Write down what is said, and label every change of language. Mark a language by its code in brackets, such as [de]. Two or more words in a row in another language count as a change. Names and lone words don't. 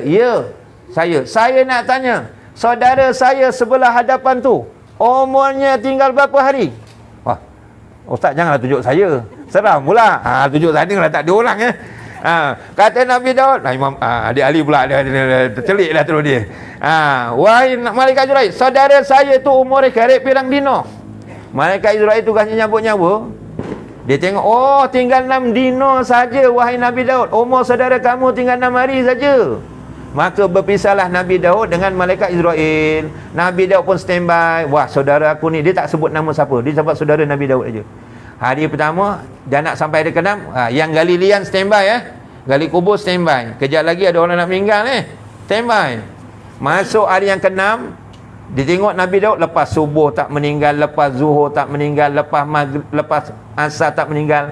[ms] Ya, saya nak tanya, saudara saya sebelah hadapan tu, umurnya tinggal berapa hari? Wah, ustaz janganlah tunjuk saya, seram pula. Tunjuk saya kalau tak ada orang kata Nabi Daud. Imam adik Ali pula dia tercelik dah terus dia. Wahai malaikat Israel, saudara saya tu umurnya [jv] karib pirang dino. [ms] Malaikat Israel tugasnya nyabut nyawa. Dia tengok, oh tinggal 6 dino saja wahai Nabi Daud, umur saudara kamu tinggal 6 hari saja. Maka berpisahlah Nabi Daud dengan malaikat Israel. Nabi Daud pun standby. Wah, saudara aku ni, dia tak sebut nama siapa, dia sebut saudara Nabi Daud aja. Hari pertama dah nak sampai hari ke-6, yang gali lian standby, gali kubur standby. Kejap lagi ada orang nak meninggal standby. Masuk hari yang ke-6, ditengok Nabi Daud lepas subuh tak meninggal, lepas zuhur tak meninggal, lepas maghrib, lepas asar tak meninggal.